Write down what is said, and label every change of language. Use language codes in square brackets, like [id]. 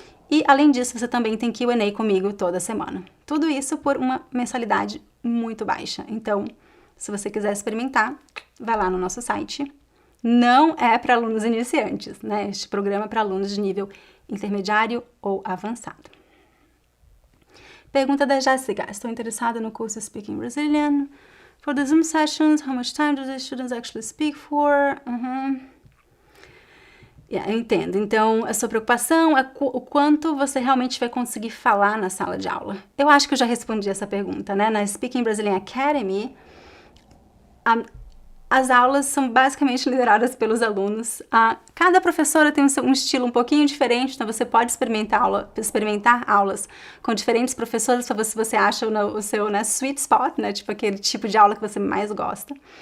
[pt] E, além disso, você também tem Q&A comigo toda semana. Tudo isso por uma mensalidade muito baixa. Então, se você quiser experimentar, vai lá no nosso site. Não é para alunos iniciantes, né? Este programa é para alunos de nível intermediário ou avançado. Pergunta da Jéssica. Estou interessada no curso Speaking Brazilian. [en] For the Zoom sessions, how much time do the students actually speak for? [pt] Eu entendo. Então, a sua preocupação é o quanto você realmente vai conseguir falar na sala de aula. Eu acho que eu já respondi essa pergunta, né? Na Speaking Brazilian Academy, as aulas são basicamente lideradas pelos alunos. Cada professora tem um estilo um pouquinho diferente, então você pode experimentar aulas com diferentes professores para ver se você acha o seu, né, [en] sweet spot, [pt] né, tipo aquele tipo de aula que você mais gosta.